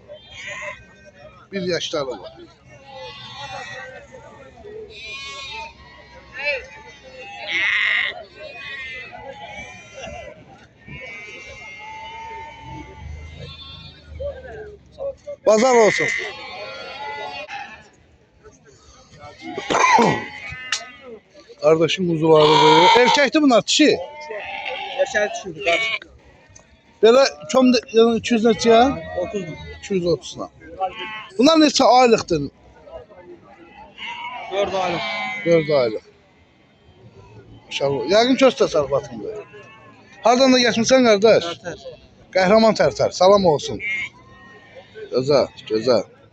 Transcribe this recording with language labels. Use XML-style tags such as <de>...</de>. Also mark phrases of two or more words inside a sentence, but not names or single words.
<az>1 yaşları var. Bazar olsun.</az> <tr>Kardeşim kuzularıdır. Erkekti bunlar dişi. Yaşar düşürdü kardeşim.</tr> <az>Böyle çom yani 200 neçəyə? 30 mu? 230'na. Bunlar neçə aylıqdır?</az> <tr>4 aylık.</tr> <az>4 aylıq. İnşallah. Yəqin ki öz təsərrüfatındır. Hardan da geçmişsən qardaş? Tərtər. Qəhrəman Tərtər. Salam olsun. Gözəl, gözəl.</az>